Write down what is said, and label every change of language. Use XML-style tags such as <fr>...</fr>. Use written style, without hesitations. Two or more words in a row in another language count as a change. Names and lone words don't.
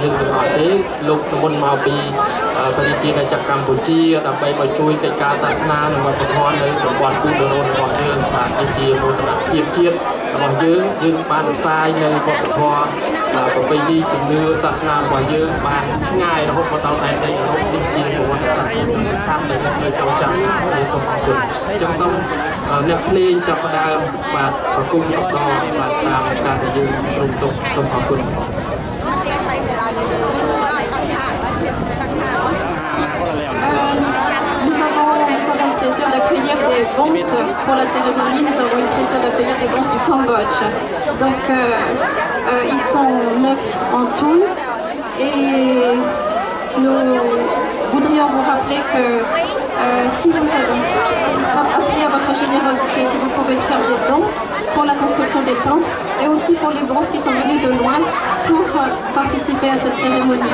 <km>យើងទាំងអស់ទេលោកមុនមកពីបរិជាចក្រកម្ពុជាដើម្បីមកជួយកិច្ចការសាសនានិងវប្បធម៌នៅប្រព័ន្ធពូជបរិស័ទរបស់យើងបាទជាមោទនភាពជាតិរបស់យើងបានផ្សាយនៅវប្បធម៌ប្រពៃណីជំនឿសាសនារបស់យើងបានឆ្ងាយរហូតមកដល់ឯនេះរហូតទីជាប្រវត្តិសាស្ត្រតាមដែលយើងនៅចូលចាំហើយសូមអរគុណចឹងសូមអ្នកភ្លេងចាប់ផ្ដើមបាទប្រគំដកបាទតាមការដែលយើងព្រមទុកសូមអរគុណ</km> <fr>Nous avons le plaisir d'accueillir des bonses pour la cérémonie. Nous avons le plaisir d'accueillir des bonses du Cambodge. Donc ils sont 9 en tout et nous voudrions vous rappeler que si vous avez appelé à votre générosité, si vous pouvez faire des dons pour la construction des temples et aussi pour les bronzes qui sont venus de loin pour participer à cette cérémonie.</fr>